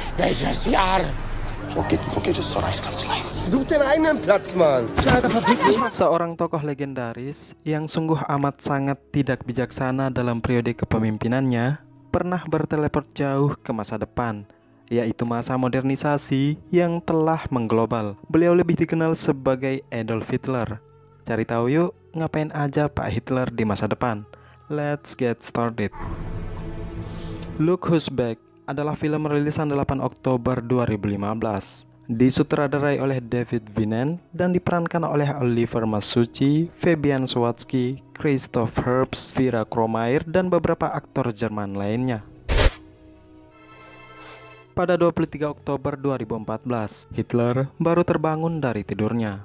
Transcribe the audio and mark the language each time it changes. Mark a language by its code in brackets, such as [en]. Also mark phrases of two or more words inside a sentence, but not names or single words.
[de] Welches Jahr? Wo geht es zur Reichskanzlei? Such den eigenen Platz, Mann. [id] Seorang tokoh legendaris yang sungguh amat sangat tidak bijaksana dalam periode kepemimpinannya pernah berteleport jauh ke masa depan, yaitu masa modernisasi yang telah mengglobal. Beliau lebih dikenal sebagai Adolf Hitler. Cari tahu yuk, ngapain aja Pak Hitler di masa depan? [en] Let's get started. [id] Look Who's Back adalah film rilisan 8 Oktober 2015. Disutradarai oleh David Vinnen dan diperankan oleh Oliver Masucci, Fabian Swatsky, Christoph Herbst, Vera Kromayer, dan beberapa aktor Jerman lainnya. Pada 23 Oktober 2014, Hitler baru terbangun dari tidurnya.